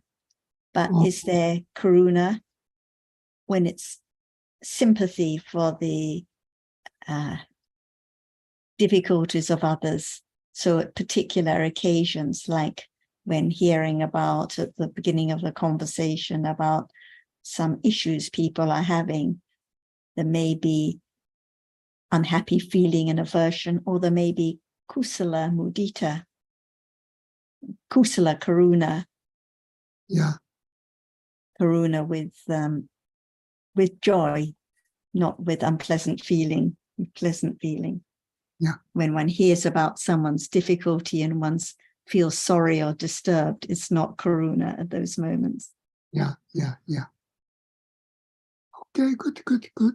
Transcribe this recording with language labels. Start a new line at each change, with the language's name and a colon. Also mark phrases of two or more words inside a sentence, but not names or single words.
English: But is there karuna when it's sympathy for the difficulties of others? So at particular occasions, like when hearing about at the beginning of the conversation about some issues people are having, there may be unhappy feeling and aversion, or there may be
Pali: kusala mudita, kusala karuna.
English: Yeah. Karuna with joy, not with unpleasant feeling, pleasant feeling. Yeah. When one hears about someone's difficulty and one feels sorry or disturbed, it's not karuna at those moments. Yeah, yeah, yeah. Okay, good, good, good.